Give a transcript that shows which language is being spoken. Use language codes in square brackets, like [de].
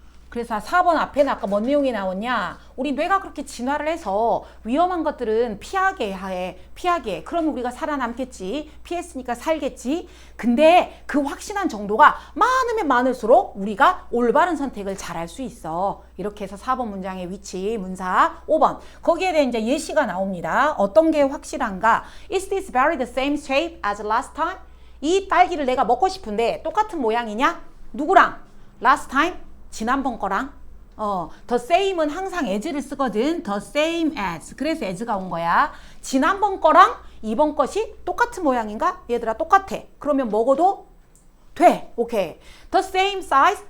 [ko] 그래서 4번 앞에는 아까 뭔 내용이 나왔냐? 우리 뇌가 그렇게 진화를 해서 위험한 것들은 피하게 해. 피하게 해. 그러면 우리가 살아남겠지. 피했으니까 살겠지. 근데 그 확신한 정도가 많으면 많을수록 우리가 올바른 선택을 잘할 수 있어. 이렇게 해서 4번 문장의 위치, 문사. 5번. 거기에 대해 이제 예시가 나옵니다. 어떤 게 확실한가? [en] Is this very the same shape as last time? [ko] 이 딸기를 내가 먹고 싶은데 똑같은 모양이냐? 누구랑? Last time? 지난번 거랑. the same은 항상 as를 쓰거든. the same as. 그래서 as가 온 거야. 지난번 거랑 이번 것이 똑같은 모양인가? 얘들아 똑같아. 그러면 먹어도 돼. 오케이. the same size.